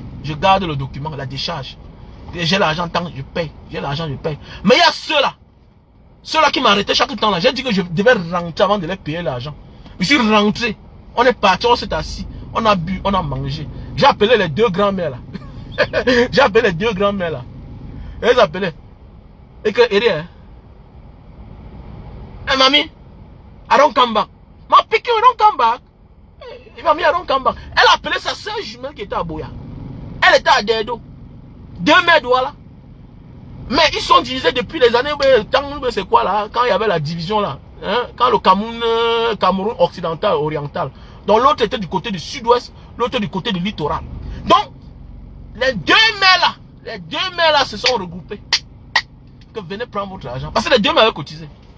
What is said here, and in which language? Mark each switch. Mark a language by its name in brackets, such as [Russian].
[French] Je garde le document, la décharge. J'ai l'argent tant, je paye. J'ai l'argent, je paye. Mais il y a ceux-là qui m'arrêtaient chaque temps là. J'ai dit que je devais rentrer avant de les payer l'argent. Je suis rentré. On est parti, on s'est assis. On a bu, on a mangé. J'ai appelé les 2 grands-mères là. J'ai appelé les 2 grands-mères là. Et les appelaient. Et que, [English] hey, mamie, I don't come back. Ma piqué, I don't come back. Hey, mamie, I don't come back. [French] Elle a appelé sa soeur jumelle qui était à Boya. Elle était à Dedo. 2 mères voilà. Mais ils sont divisés depuis les années, c'est quoi là, quand il y avait la division là, hein, quand le Cameroun occidental, oriental. Donc l'autre était du côté du sud-ouest, l'autre du côté du littoral. Donc, les 2 mères là se sont regroupées. Que venez prendre votre argent. Parce que les 2 mères avaient cotisé.